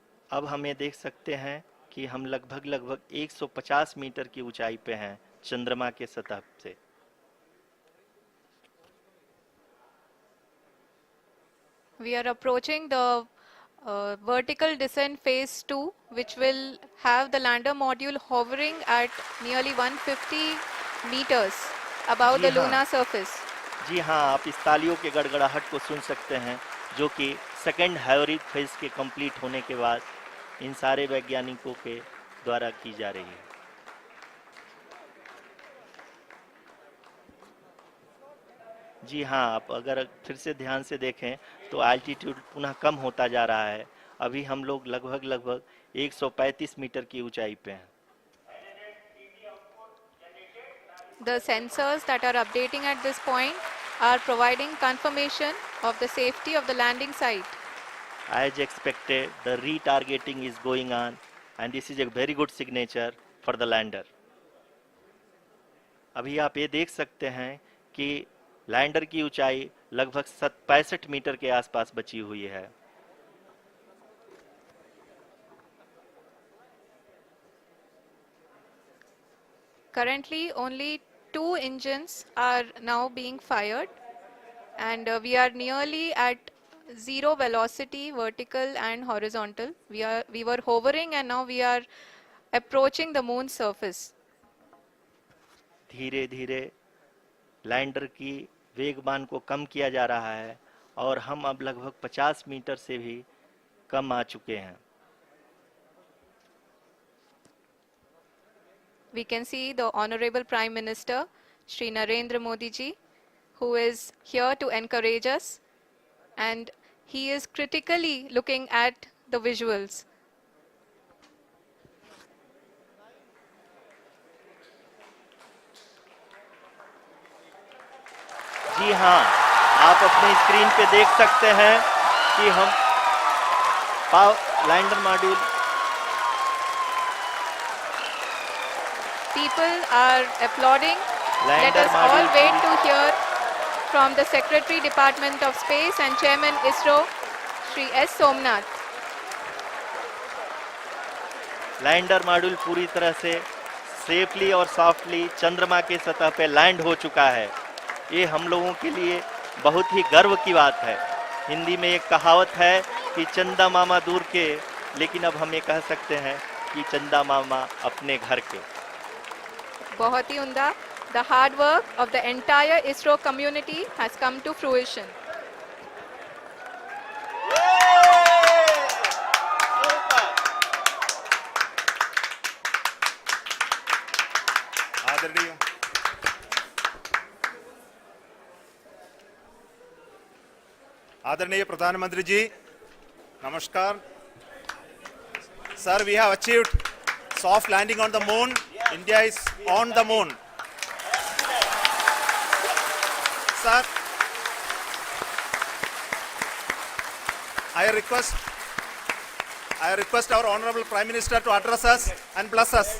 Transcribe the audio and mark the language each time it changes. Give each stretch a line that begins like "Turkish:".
Hindi: अब हम ये देख सकते हैं कि हम लगभग लगभग 150 मीटर की ऊंचाई पे हैं चंद्रमा के सतह से।
English: We are approaching the vertical descent phase 2, which will have the lander module hovering at nearly 150 meters above
Hindi: ji
English: the
Hindi: हाँ,
English: lunar surface.
Hindi: जी हाँ, आप इस तालियों के गड़गड़ाहट को सुन सकते हैं, जो कि सेकंड हैवरिक फेज के कंप्लीट होने के बाद इन सारे वैज्ञानिकों के द्वारा की जा रही है। जी हाँ, आप अगर फिर से ध्यान से देखें तो एल्टीट्यूड पुनः कम होता जा रहा है। अभी हम लोग लगभग लगभग 135 मीटर की ऊंचाई पे हैं।
English: The sensors that are updating at this point are providing confirmation of the safety of the landing site. As expected, the retargeting is going on, and this is a very good signature for the lander.
Hindi: अभी आप ये देख सकते हैं कि lander की ऊंचाई लगभग 65 मीटर के आसपास बची हुई है।
English: Currently, only 2 engines are now being fired, and we are nearly at zero velocity, vertical and horizontal. We were hovering, and now we are approaching the moon's surface.
Hindi: धीरे धीरे लैंडर की वेगमान को कम किया जा रहा है और हम अब लगभग 50 मीटर से भी कम आ चुके हैं।
English: We can see the Honorable Prime Minister, Shri Narendra Modi ji, who is here to encourage us, and he is critically looking at the visuals.
Hindi: जी हाँ, आप अपनी स्क्रीन पे देख सकते हैं कि हम lander module
English: People are applauding. Let
Hindi: lander
English: us all
Hindi: module
English: wait to hear from the Secretary Department of Space and Chairman ISRO, Shri S. Somnath.
Hindi: Lander module पूरी तरह से सेफली और सॉफ्टली चंद्रमा के सतह पे लैंड हो चुका है। ये हम लोगों के लिए बहुत ही गर्व की बात है। हिंदी में एक कहावत है कि चंदा मामा दूर के, लेकिन अब हम ये कह सकते हैं कि चंदा मामा अपने घर के। बहुत ही उम्दा.
English: The hard work of the entire ISRO community has come to fruition.
Hindi: आदरणीय आदरणीय प्रधानमंत्री जी, नमस्कार।
English: Sir, we have achieved soft landing on the moon. India is on the moon. Sir, I request our Honorable Prime Minister to address us and bless us.